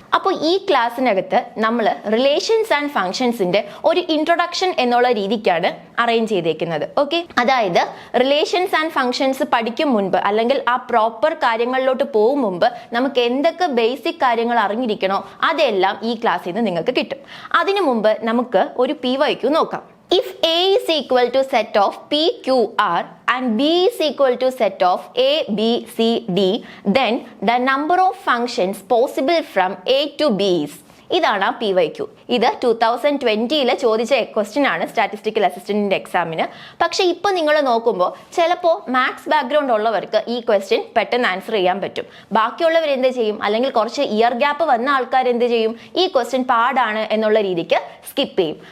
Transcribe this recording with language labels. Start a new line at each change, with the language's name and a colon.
Malayalam: അപ്പോൾ ഈ ക്ലാസ്സിനകത്ത് നമ്മൾ റിലേഷൻസ് ആൻഡ് ഫങ്ഷൻസിന്റെ ഒരു ഇൻട്രൊഡക്ഷൻ എന്നുള്ള രീതിക്കാണ് അറേഞ്ച് ചെയ്തേക്കുന്നത്. ഓക്കെ, അതായത് റിലേഷൻസ് ആൻഡ് ഫങ്ഷൻസ് പഠിക്കും മുൻപ് അല്ലെങ്കിൽ ആ പ്രോപ്പർ കാര്യങ്ങളിലോട്ട് പോകും മുമ്പ് നമുക്ക് എന്തൊക്കെ ബേസിക് കാര്യങ്ങൾ അറിഞ്ഞിരിക്കണോ അതെല്ലാം ഈ ക്ലാസ്സിൽ നിന്ന് നിങ്ങൾക്ക് കിട്ടും. അതിനു മുമ്പ് നമുക്ക് ഒരു PYQ നോക്കാം.
English: If A is equal to set of PQR and B is equal to set of ABCD, then the number of functions possible from A to B is
Malayalam: ഇതാണ് ആ PYQ. ഇത് 2020 ചോദിച്ച ക്വസ്റ്റ്യൻ ആണ് സ്റ്റാറ്റിസ്റ്റിക്കൽ അസിസ്റ്റന്റിന്റെ എക്സാമിന്. പക്ഷെ ഇപ്പൊ നിങ്ങൾ നോക്കുമ്പോൾ ചിലപ്പോൾ മാത്സ് ബാക്ക്ഗ്രൗണ്ട് ഉള്ളവർക്ക് ഈ ക്വസ്റ്റ്യൻ പെട്ടെന്ന് ആൻസർ ചെയ്യാൻ പറ്റും. ബാക്കിയുള്ളവർ എന്ത് ചെയ്യും, അല്ലെങ്കിൽ കുറച്ച് ഇയർ ഗ്യാപ്പ് വന്ന ആൾക്കാർ എന്ത് ചെയ്യും, ഈ ക്വസ്റ്റ്യൻ പാടാണ് എന്നുള്ള രീതിക്ക് സ്കിപ്പ് ചെയ്യും.